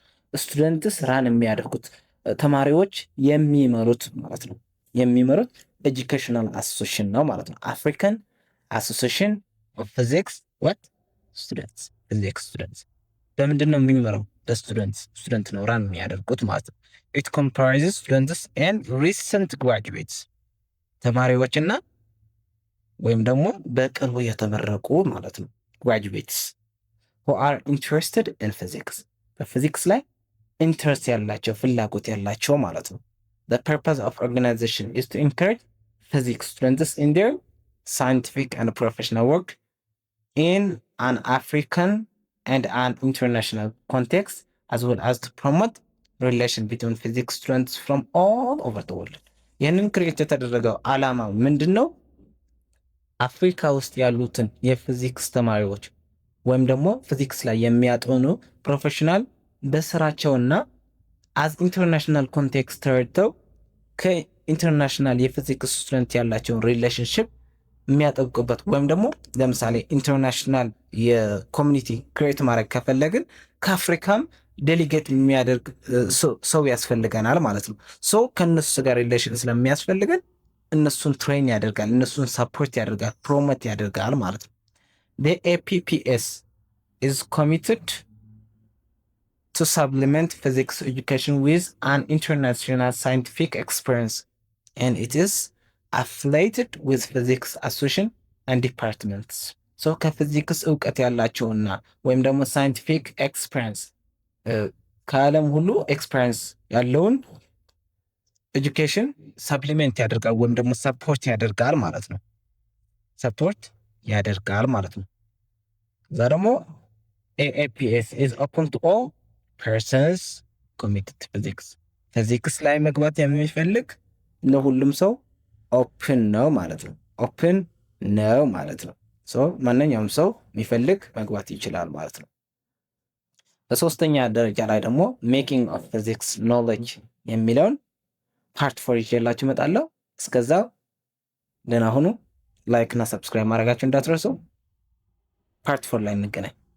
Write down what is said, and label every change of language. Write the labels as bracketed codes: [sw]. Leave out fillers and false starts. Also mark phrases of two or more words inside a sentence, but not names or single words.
[en] students run [am] የሚያደርጉት ተማሪዎች የሚመሩት ማለት ነው። የሚመሩት [en] educational association [am] ነው ማለት ነው። [en] African Association of Physics what students physics students [am] በምንድን ነው የሚመራው? ስቱደንት ነው ራን የሚያደርጉት ማለት ነው። [en] it comprises students and recent graduates [am] ተማሪዎችና ወይም ደግሞ በቅርቡ የተመረቁ ማለት [en] ነው። ግራጁዌትስ who are interested in physics [am] በፊዚክስ ላይ ኢንትረስት ያላቸው ፍላጎት ያላቸው ማለት ነው። [en] the purpose of organization is to encourage physics students in their scientific and professional work in an African and an international context as well as to promote relation between physics students from all over the world። [am] ይህንን ክሬት የተደረገው ዓላማ ምንድን ነው? አፍሪካ ውስጥ ያሉትን የፊዚክስ ተማሪዎች ወይም ደግሞ ፊዚክስ ላይ የሚያጠኑ ፕሮፌሽናል በስራቸውና [en] as international [am] ኮንቴክስት ተረድተው ከኢንተርናሽናል የፊዚክስ ስቱደንት ያላቸውን ሪሌሽንሽፕ የሚያጠብቁበት ወይም ደግሞ ለምሳሌ ኢንተርናሽናል የኮሚኒቲ ክሬት ማድረግ ከፈለግን ከአፍሪካም ዴሊጌት የሚያደርግ ሰው ያስፈልገናል ማለት ነው። ሰው ከእነሱ ጋር ሪሌሽን ስለሚያስፈልገን እነሱን ትሬን ያደርጋል፣ እነሱን ሰፖርት ያደርጋል፣ ፕሮሞት ያደርጋል ማለት ነው። [en] the APPS is committed to supplement physics education with an international scientific experience and it is affiliated with physics association and departments። so [am] ከፊዚክስ እውቀት ያላቸውና ወይም ደግሞ ሳይንቲፊክ ኤክስፔሪንስ ከዓለም ሁሉ ኤክስፔሪንስ ያለውን [en] education supplement [am] ያደርጋል ወይም ደግሞ ሰፖርት ያደርጋል ማለት ነው። ሰፖርት ያደርጋል ማለት ነው። እዛ ደግሞ [en] AAPS is open to all persons committed to physics [am] ፊዚክስ ላይ መግባት የሚፈልግ ለሁሉም ሰው ኦፕን ነው ማለት ነው። ኦፕን ነው ማለት ነው። ማንኛውም ሰው የሚፈልግ መግባት ይችላል ማለት ነው። በሶስተኛ ደረጃ ላይ ደግሞ [en] making of physics knowledge [am] የሚለውን ፓርት 4 ይዤላችሁ እመጣለሁ። እስከዛው ደህና ሁኑ። ላይክ እና ሰብስክራይብ ማድረጋችሁ እንዳትረሱ። ፓርት 4 ላይ እንገናኝ።